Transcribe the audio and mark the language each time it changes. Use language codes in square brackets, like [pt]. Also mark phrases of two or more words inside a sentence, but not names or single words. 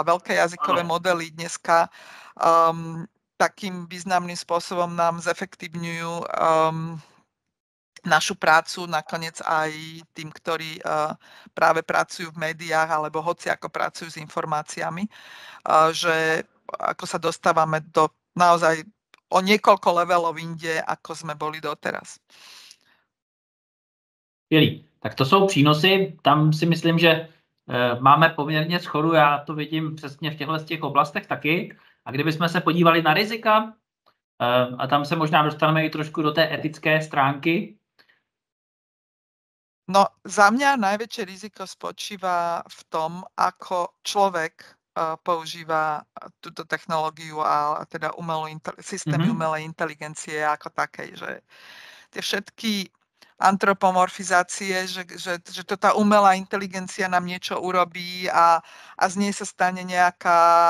[sk] Veľké jazykové modely dneska takým významným spôsobom nám zefektívňujú našu prácu, nakoniec aj tým, ktorí práve pracujú v médiách alebo hoci ako pracujú s informáciami, že ako sa dostávame do naozaj o niekoľko levelov inde, ako sme boli doteraz. [cs] Skvělý. Tak to jsou přínosy. Tam si myslím, že máme poměrně shodu. Já to vidím přesně v těch oblastech taky. A kdybychom se podívali na rizika, a tam se možná dostaneme i trošku do té etické stránky. [sk] No, za mňa najväčšie riziko spočíva v tom, ako človek používa túto technológiu a teda systémy umelej inteligencie ako takej, že tie všetky antropomorfizácie, že to tá umelá inteligencia nám niečo urobí a z nej sa stane nejaká